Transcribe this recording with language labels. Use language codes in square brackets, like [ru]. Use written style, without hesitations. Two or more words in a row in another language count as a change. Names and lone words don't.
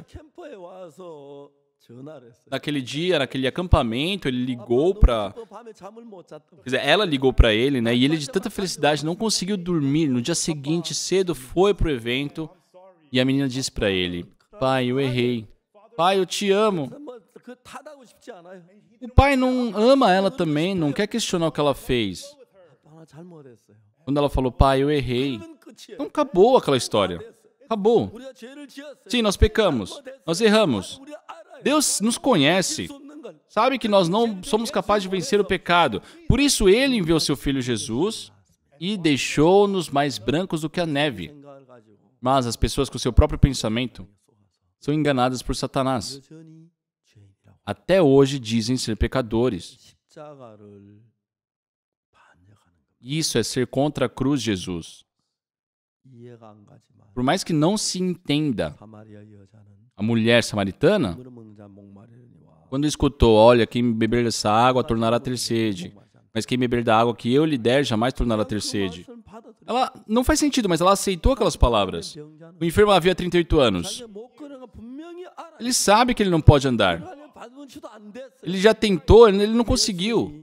[ko] 캠프에 와서 전화를 했어요. [pt] Naquele dia, naquele acampamento, ele ligou para... [ko] 밤에 잠을 못 잤다고. [pt] Quer dizer, ela ligou para ele, né? E ele, de tanta felicidade, não conseguiu dormir. No dia seguinte, cedo, foi pro evento. E a menina disse para ele, pai, eu errei. Pai, eu te amo. [ko] 그 탓하고 싶지 않아요. [pt] O pai não ama ela também, não quer questionar o que ela fez. [ko] 아빠 나 잘못했어요. [pt] Quando ela falou, pai, eu errei. [ko] 그러면 끝이에요. [pt] Então acabou aquela história. Acabou. [ko] 우리가 죄를 지었어요. [pt] Sim, nós pecamos. Nós erramos. [ko] 우리가 알아요. [pt] Deus nos conhece. [ko] 수 없는 걸. [pt] Sabe que nós não somos capazes de vencer o pecado. Por isso ele enviou seu filho Jesus e deixou-nos mais brancos do que a neve. [ko] 생각을 가지고 [pt] Mas as pessoas com seu próprio pensamento são enganadas por Satanás. [ko] 여전히 죄인이라고. [pt] Até hoje dizem ser pecadores. [ko] 십자가를 반역하는 것. [pt] Isso é ser contra a cruz de Jesus. [ko] 이해가 안 가지만 [pt] Por mais que não se entenda, [ko] 사마리아 여자는 [pt] a mulher samaritana, [ko] 물을 먹는 자 목마르니와 [pt] quando escutou, olha, quem beber dessa água tornará ter sede, mas quem beber da água que eu lhe der jamais tornará ter sede. Ela não faz sentido, mas ela aceitou aquelas palavras. O enfermo havia 38 anos. Ele sabe que ele não pode andar. Ele já tentou, ele não conseguiu.